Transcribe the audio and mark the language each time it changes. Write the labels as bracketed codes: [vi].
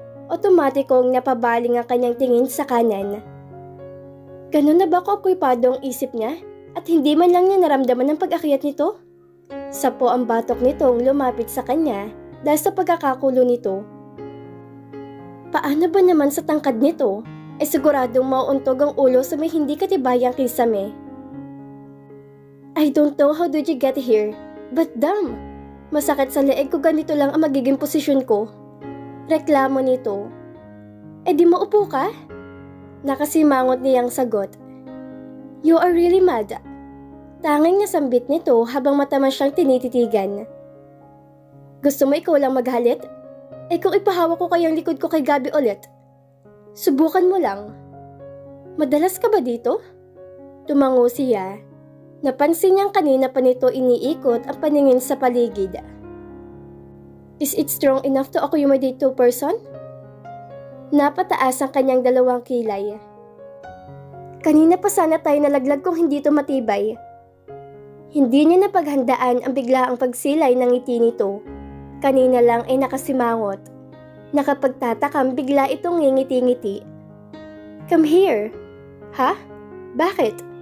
[tl] Otomatikong napabaling ang kanyang tingin sa kanan. Ganun na ba kaokupada ang isip niya at hindi man lang niya naramdaman ang pag-akyat nito? Sapo ang batok nitong lumapit sa kanya dahil sa pagkakakulo nito. Paano ba naman sa tangkad nito? Siguradong mauuntog ang ulo sa may hindi katibayang kisame. [en] I don't know how did you get here, but damn! [tl] Masakit sa leeg ko ganito lang ang magiging posisyon ko. Reklamo nito. Eh di maupo ka? Nakasimangot niyang sagot. [en] You are really mad. [tl] Tanging nasambit nito habang mataman siyang tinititigan. Gusto mo ikaw lang maghalit? Eh kung ipahawak ko kayang likod ko kay Gabi ulit? Subukan mo lang. Madalas ka ba dito? Tumango siya. Napansin niyang kanina pa nito iniikot ang paningin sa paligid. [en] Is it strong enough to accommodate two person? [tl] Napataas ang kanyang dalawang kilay. Kanina pa sana tayo nalaglag kung hindi ito matibay. Hindi niya napaghandaan ang biglaang pagsilay ng ngiti nito. Kanina lang ay nakasimangot. Nakapagtatakam bigla itong ngingiti-ngiti. [en] Come here. [tl] Ha? Bakit?